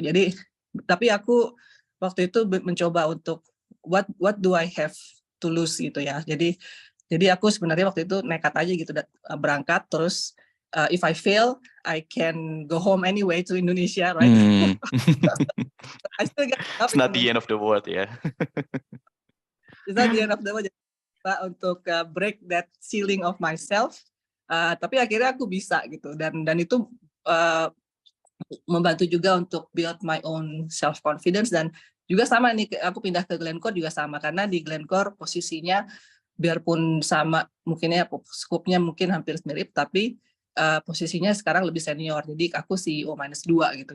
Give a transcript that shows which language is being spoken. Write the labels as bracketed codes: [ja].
[id] Jadi tapi aku waktu itu mencoba untuk [en] what do I have to lose [id] gitu ya. Jadi aku sebenarnya waktu itu nekat aja gitu, berangkat terus. [en] If I fail, I can go home anyway to Indonesia, right? I still get It's not the end of the world [id] ya. [en] It's not the end of the world. [id] Untuk [en] break that ceiling of myself, [id] tapi akhirnya aku bisa gitu, dan itu membantu juga untuk [en] build my own self confidence. [id] Dan juga sama nih, aku pindah ke Glencore juga sama, karena di Glencore posisinya biarpun sama mungkinnya skupnya mungkin hampir mirip, tapi posisinya sekarang lebih senior, jadi aku CEO -2 gitu.